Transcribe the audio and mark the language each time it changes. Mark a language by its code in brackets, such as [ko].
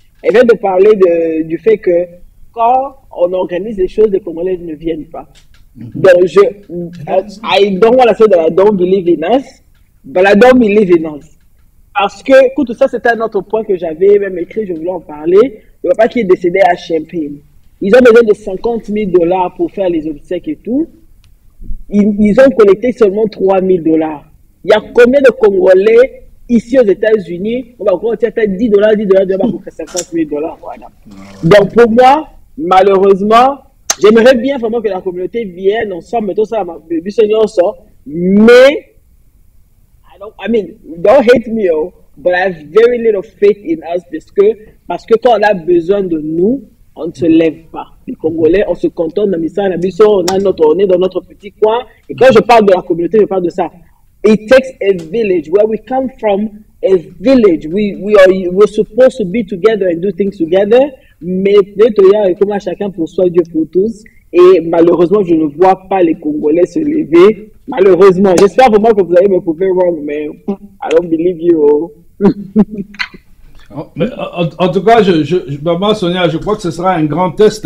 [fr] Elle vient de parler du fait que quand on organise les choses, les Congolais ne viennent pas. [en] Donc I don't want to say that I don't believe in us, but I don't believe in us. [fr] Parce que, écoute, ça c'était un autre point que j'avais même écrit, je voulais en parler. Le papa qui est décédé à Champagne. Ils ont besoin de $50 000 pour faire les obsèques et tout. Ils ont collecté seulement $3 000. Il y a combien de Congolais ici aux États-Unis? On va encore dire $10 pour faire $50 000. Voilà. Donc pour moi, malheureusement, j'aimerais bien vraiment que la communauté vienne ensemble, mettons ça, mais [en] I mean, don't hate me, but I have very little faith in us [fr] parce que quand on a besoin de nous, on ne se lève pas. Les Congolais, on se contente de Missa, on est dans notre petit coin. Et quand je parle de la communauté, je parle de ça. [en] It takes a village. Where we come from, a village. We're supposed to be together and do things together. [fr] Mais comme chacun pour soi, Dieu pour tous. Et malheureusement, je ne vois pas les Congolais se lever. Malheureusement, j'espère vraiment que vous allez me prouver wrong, mais [en] I don't believe you. [fr] Mais en tout cas, Maman Sonia, je crois que ce sera un grand test.